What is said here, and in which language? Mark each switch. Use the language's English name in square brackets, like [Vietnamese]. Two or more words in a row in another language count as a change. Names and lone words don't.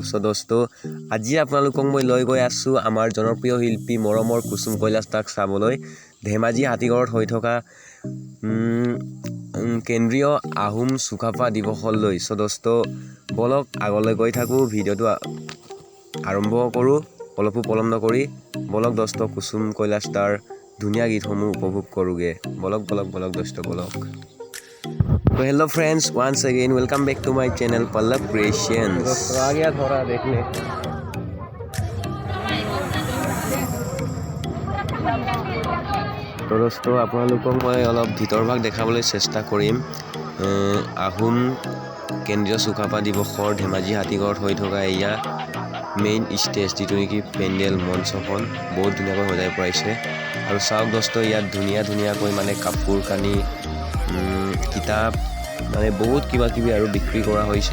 [Assamese] চ' দোস্ত, আজি আপোনালোকক মই লৈ গৈ আছোঁ আমাৰ জনপ্ৰিয় শিল্পী মৰমৰ কুসুম কৈলাশ দাক চাবলৈ ধেমাজি হাতীগড়ত হৈ থকা কেন্দ্ৰীয় আহোম চুকাফা দিৱসলৈ। চ' দোস্ত, বলক আগলৈ গৈ থাকোঁ, ভিডিঅ'টো আৰম্ভ কৰোঁ। অলপো পলম নকৰি বলক দোস্ত, কুসুম কৈলাশ দাৰ ধুনীয়া গীতসমূহ উপভোগ কৰোঁগৈ। বলক বলক বলক দোস্ত, বলক। [English] तो hello friends, once again welcome back to my channel पल्लव क्रिएशंस। [Hindi] दोस्तों आ गया थोड़ा देखने। तो दोस्तों [Assamese] আপোনালোকক মই অলপ ভিতৰ ভাগ দেখাবলৈ চেষ্টা কৰিম। আহোম কেন্দ্ৰীয় চুকাফা দিৱসৰ ধেমাজি হাতীগড়ত হৈ থকা এয়া [English] main stage, [Assamese] যিটো নেকি পেণ্ডেল মঞ্চখন বহুত ধুনীয়াকৈ সজাই পৰাইছে। আৰু চাওক দোস্ত, ইয়াত ধুনীয়া ধুনীয়াকৈ মানে কাপোৰ কানি কিতাপ মানে বহুত কিবা কিবি আৰু বিক্ৰী কৰা হৈছে।